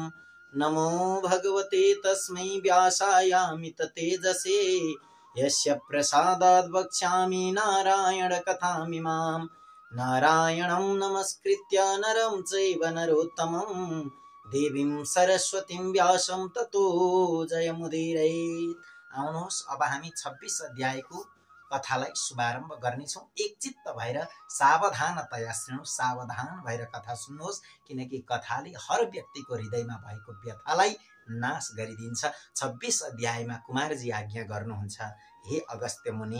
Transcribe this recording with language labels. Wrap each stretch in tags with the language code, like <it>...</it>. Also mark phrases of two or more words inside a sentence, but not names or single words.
<sa>नमो भगवते तस्मै व्यासायामित तेजसे यस्य प्रसादाद् वक्ष्यामि नारायण कथामिमाम्। नारायणं नमस्कृत्य नरं चैव नरोत्तमं देवीं सरस्वतीं व्यासं ततो जयमुदीरयेत्।</sa> <ne>आउनुहोस् अब हामी 26 अध्यायको कथालाई शुभारम्भ गर्नेछौं। एकचित्त भएर सावधानतया सुन्नुहोस्, सावधान भएर कथा सुन्नुहोस्, किनकि कथाले हर व्यक्तिको हृदयमा भएको व्यथालाई नाश गरिदिन्छ। 26 अध्यायमा कुमारजी आज्ञा गर्नुहुन्छ, हे अगस्त्य मुनि।</ne>